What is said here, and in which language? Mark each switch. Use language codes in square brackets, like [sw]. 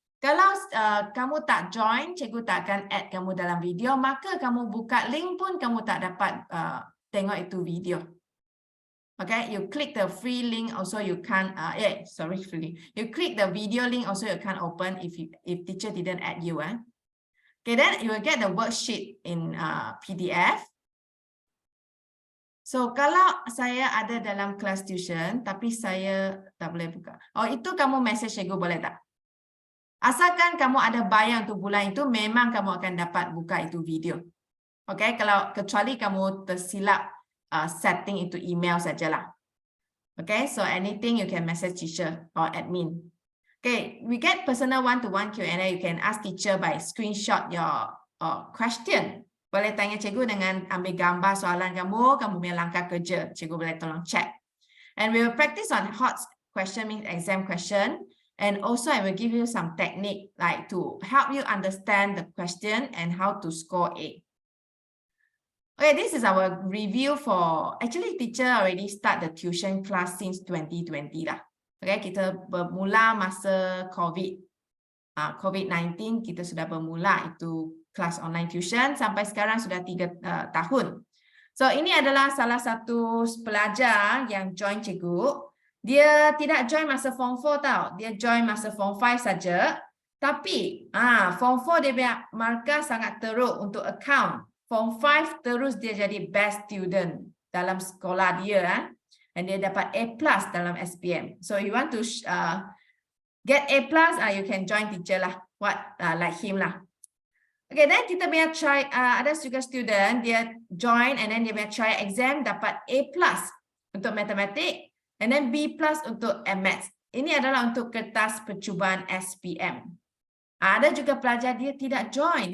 [ms] Kalau kamu tak join, cikgu tak akan add kamu dalam video, maka kamu buka link pun kamu tak dapat tengok itu video. [en] Okay, you click the free link, also you can't. Free. You click the video link, also you can't open if teacher didn't add you. Okay, then you will get the worksheet in PDF. [ms] So, kalau saya ada dalam kelas tuition, tapi saya tak boleh buka. Oh, itu kamu message cikgu boleh tak? Asalkan kamu ada bayar untuk bulan itu, memang kamu akan dapat buka itu video. Okay, kalau kecuali kamu tersilap setting itu email sajalah. [en] Okay, so anything you can message teacher or admin. Okay, we get personal one-to-one Q&A. You can ask teacher by screenshot your question. [ms] Boleh tanya cikgu dengan ambil gambar soalan kamu punya langkah kerja. Cikgu boleh tolong check. [en] And we will practice on hot question, means exam question. And also I will give you some technique like to help you understand the question and how to score A. Okay, this is our review for, actually teacher already start the tuition class since 2020 lah. [ms] Okay, kita bermula masa COVID-19, kita sudah bermula itu kelas online tuition sampai sekarang sudah 3 tahun. So ini adalah salah satu pelajar yang join cikgu. Dia tidak join masa Form 4 tau. Dia join masa Form 5 saja. Tapi Form 4 dia punya markah sangat teruk untuk account. Form 5 terus dia jadi best student dalam sekolah dia. And dia dapat A+ dalam SPM. [en] So you want to get A+, you can join teacher lah. Like him lah. [ms] Okay, then kita punya try, ada juga student, dia join and then dia punya try exam dapat A+ untuk matematik and then B+ untuk maths. Ini adalah untuk kertas percubaan SPM. Ada juga pelajar dia tidak join.